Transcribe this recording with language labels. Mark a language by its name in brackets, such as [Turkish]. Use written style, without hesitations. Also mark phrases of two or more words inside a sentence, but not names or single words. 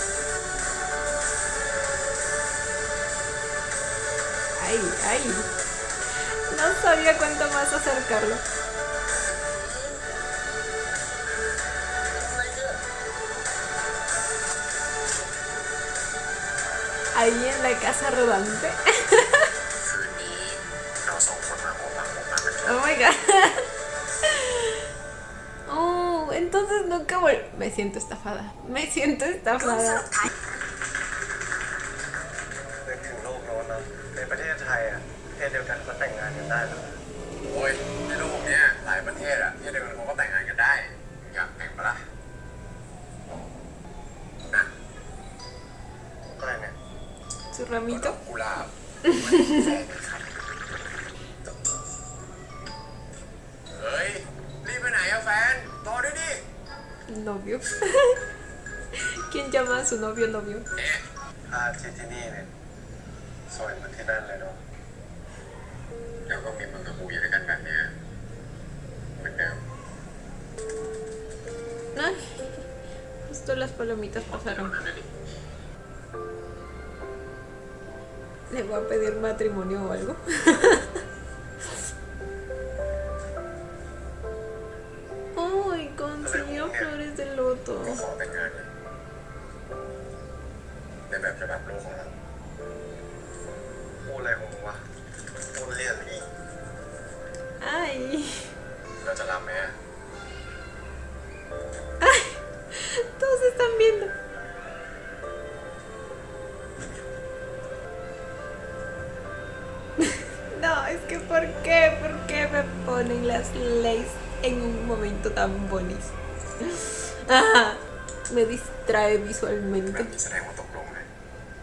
[Spanish] Ay. No sabía cuánto más acercarlo. Ahí en la casa rodante. [Thai] คืนนี้เราสองคนมาพบรักกัน [English] Oh my god. [Spanish] Oh, entonces nunca Me siento estafada. Me siento estafada. [Thai] นึกถึงโลกโน้นเนาะในประเทศไทยอ่ะประเทศเดียวกันก็แต่งงานกันได้แล้ว โอ้ยในโลกเนี้ยหลายประเทศอะที่เดียวกันเขาก็แต่งงานกันได้ อยากแต่งปะล่ะ อะไรเนี่ย [Spanish] Su ramito. [Thai] กุหลาบเฮ้ย รีบไปไหนอะแฟน รอด้วยดิ [Spanish] Novio. ¿Quién llama a su novio novio? [Thai] เนี่ย ที่นี่เนี่ยสวยเหมือนที่นั่นเลยเนาะ เดี๋ยวก็มีมึงกับกูอยู่ด้วยกันแบบเนี้ยเหมือนเดิม [Spanish] Ay, justo las palomitas pasaron. Le voy a pedir matrimonio o algo. Ay, consiguió flores de loto. [Thai] ก็ขอแต่งงานเลยในแบบฉบับโลกของเรา พูดอะไรของมึงวะพูดเรียกอีก Ay. [Spanish] เราจะรับไหมอะ Ay. Todos están viendo. No, es que ¿por qué me ponen las leyes en un momento tan bonito? Ah, me distrae [Thai] แบ [Spanish] visualmente. [Thai] บนี้แสดงว่าตกลงเลย